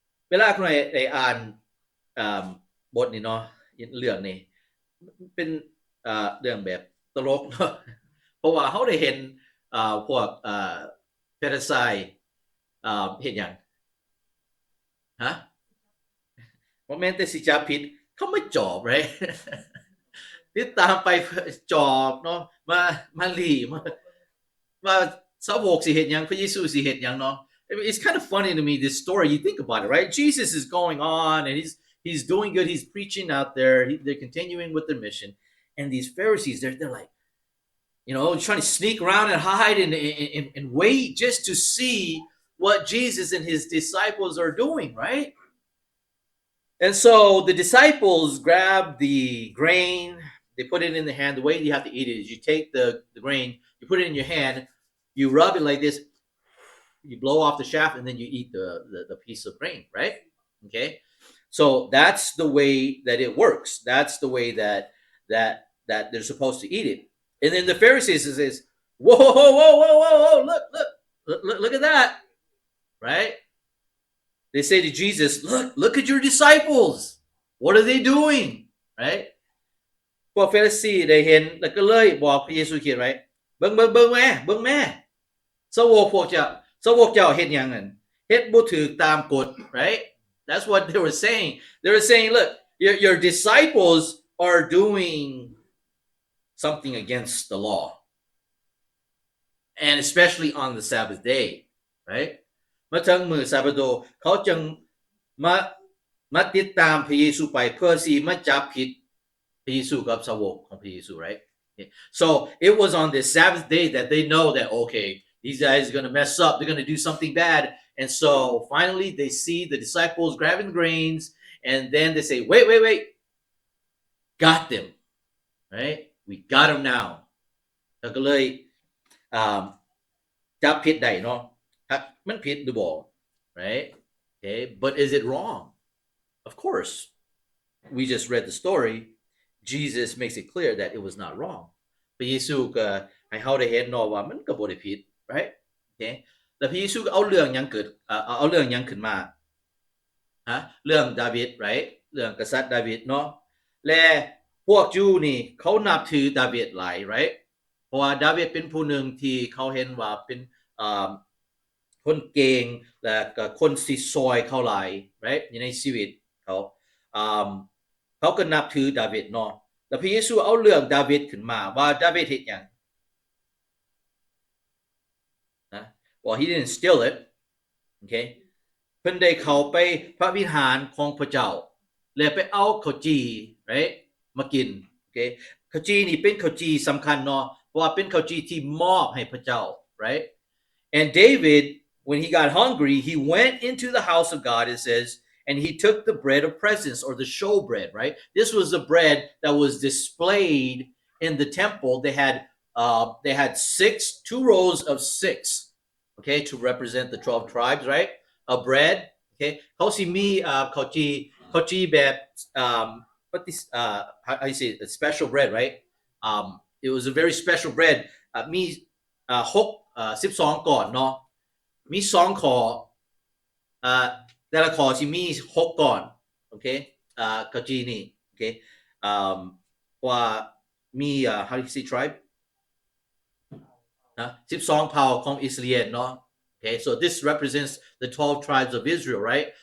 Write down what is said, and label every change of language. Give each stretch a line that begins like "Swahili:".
Northeastern Thai: เวลาคุณได้อ่านบทนี้เนาะเรื่องนี้เป็นเรื่องแบบตลกเนาะเพราะว่าเฮาได้เห็นพวกเฟริไซเฮ็ดหยังฮะบ่แม่นแต่สิจับผิดเขาไม่จอบ right ติดตามไปจอบเนาะมาหลีมาสาวกสิเฮ็ดหยังพระเยซูสิเฮ็ดหยังเนาะ
English: It's kind of funny to me, this story. You think about it, right? Jesus is going on and he's doing good. He's preaching out there. They're continuing with their mission. And these Pharisees, they're like, trying to sneak around and hide and wait just to see what Jesus and his disciples are doing, right? And so the disciples grab the grain, they put it in the hand. The way you have to eat it is you take the grain, you put it in your hand, you rub it like this, you blow off the shaft, and then you eat the piece of grain, right? Okay? So that's the way that it works. That's the way that they're supposed to eat it. And then the Pharisees says, whoa, look at that, right? They say to Jesus, look at your disciples. What are they doing? Right?
Northeastern Thai: พวกเฟริสีได้เห็นแล้วก็เลยบอกพระเยซูคริสต์ right? เบิ่งแม่สาวกเจ้าเฮ็ดหยังนั่นเฮ็ดบ่ถูกตามกฎ right?
English: That's what they were saying. They were saying, look, your disciples are doing something against the law. And especially on the Sabbath day, right?
Northeastern Thai: มาถึงมื้อซาบาโดเขาจึงมาติดตามพระเยซูไปเพื่อสิมาจับผิดพระเยซูกับสาวกของพระเยซู right?
English: Okay. So it was on this Sabbath day that they know that, okay, these guys are going to mess up. They're going to do something bad. And so finally they see the disciples grabbing grains and then they say, wait. Got them. Right? We got them now.
Northeastern Thai: แล้วก็เลยจับผิดได้เนาะมันผิดหรือบ่ right?
English: Okay, but is it wrong? Of course. We just read the story. Jesus makes it clear that it was not wrong.
Northeastern Thai: พระเยซูก็ให้เฮาได้เห็นเนาะว่ามันก็บ่ได้ผิด right? Okay. แล้วพระเยซูก็เอาเรื่องหยังขึ้นมาเรื่องดาวิด right? เรื่องกษัตริย์ดาวิดเนาะและพวกจูนี่เขานับถือดาวิดหลาย right? เพราะว่าดาวิดเป็นผู้หนึ่งที่เขาเห็นว่าเป็นคนเก่งและก็คนสิซอยเขาหลาย right? ในชีวิตเขาก็นับถือดาวิดเนาะแล้วพระเยซูเอาเรื่องดาวิดขึ้นมาว่าดาวิดเฮ็ดหยัง
English: Well, he didn't steal it. Okay?
Northeastern Thai: เพิ่นได้เข้าไปพระวิหารของพระเจ้าแล้วไปเอาข้าวจี right? มากิน Okay? ข้าวจีนี่เป็นข้าวจีสำคัญเนาะเพราะว่าเป็นข้าวจีที่มอบให้พระเจ้า right?
English: And David, when he got hungry, he went into the house of God, it says, and he took the bread of presence or the show bread, right? This was the bread that was displayed in the temple. They had 2 rows of 6, okay, to represent the 12 tribes, right? Of bread, okay?
Northeastern Thai: เขาสิมีข้าวจีแบบ
English: what this how you say it, special bread, right? It was a very special bread.
Northeastern Thai: มี12ก่อนเนาะมี2ข้อแต่ละข้อสิมี6ก่อนโอเคก็จีนี่โอเคว่ามี
English: how do you say tribe
Northeastern Thai: 12เผ่าของอิสราเอลเนาะ
English: okay so this represents the 12 tribes of Israel, right?